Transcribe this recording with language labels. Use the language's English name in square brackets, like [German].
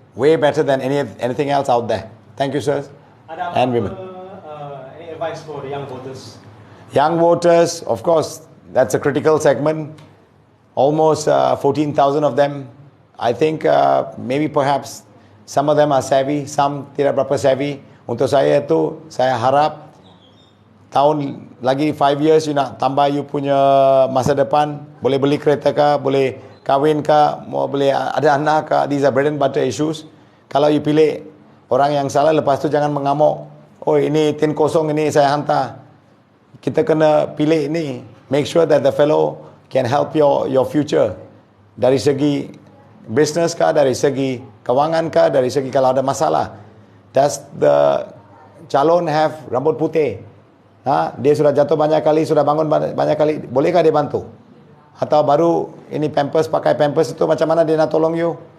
[English] way better than anything else out there. Thank you, sirs and women. Any advice for the young voters? Young voters, of course, that's a critical segment. Almost 14,000 of them. I think maybe perhaps some of them are savvy, some [Malay] tidak berapa [English] savvy. [Malay] Untuk saya tu, saya harap tahun lagi [English] 5 years [Malay] you nak tambah you punya masa depan, boleh beli kereta ke, boleh kahwin ke, boleh ada anak ke. [English] These are bread and butter issues. [Malay] Kalau you pilih orang yang salah, lepas tu jangan mengamuk. Oh, ini tin kosong, ini saya hantar. Kita kena pilih ini. [English] Make sure that the fellow can help your future. [Malay] Dari segi business kah, dari segi kewangan kah, dari segi kalau ada masalah. [English] Does the calon have [Malay] rambut putih? Dia sudah jatuh banyak kali, sudah bangun banyak kali. Bolehkah dia bantu? Atau baru ini pampers, pakai pampers itu macam mana dia nak tolong you?